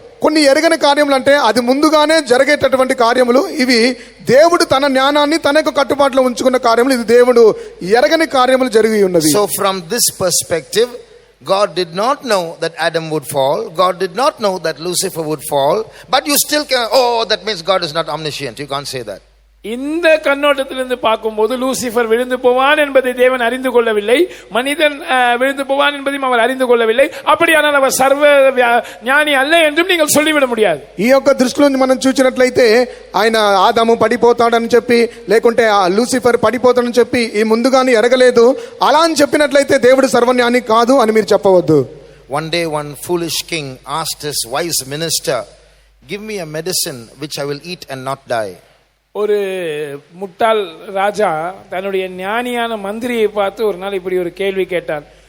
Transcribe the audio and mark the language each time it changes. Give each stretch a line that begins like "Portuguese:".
Telugu: కొన్ని ఎరగని కార్యములు అంటే అది ముందుగానే జరిగేటటువంటి కార్యములు. ఇవి దేవుడు తన జ్ఞానాన్ని తన యొక్క కట్టుబాటులో ఉంచుకున్న కార్యములు. ఇది దేవుడు ఎరగని కార్యములు జరిగి ఉన్నవి.
English: So from this perspective, God did not know that Adam would fall. God did not know that Lucifer would fall. But you still can, that means God is not omniscient. You can't say that.
Tamil: இந்த கண்ணோட்டத்திலிருந்து பார்க்கும்போது Lucifer விழுந்து போவான் என்பதை தேவன் அறிந்து கொள்ளவில்லை, மனிதன் விழுந்து போவான் என்பதையும் அவர் அறிந்து கொள்ளவில்லை. அப்படியானால் அவர் சர்வ ஞானி அல்ல என்றும் நீங்கள் சொல்லிவிட முடியாது.
Telugu: ఈ యొక్క దృష్టిలో మనం చూసినట్లయితే ఆయన ఆదాము పడిపోతాడని చెప్పి, లేకుంటే లూసిఫర్ పడిపోతాడని చెప్పి ఈ ముందుగానే ఎరగలేదు అలా అని చెప్పినట్లయితే దేవుడు సర్వజ్ఞాని కాదు అని మీరు చెప్పవద్దు.
English: One day one foolish king asked his wise minister, "Give me a medicine which I will eat and not die."
Tamil: ஒரு முட்டாள் ராஜா தன்னுடைய ஞானியான மந்திரியை பார்த்து ஒரு நாள் இப்படி ஒரு கேள்வி கேட்டான்.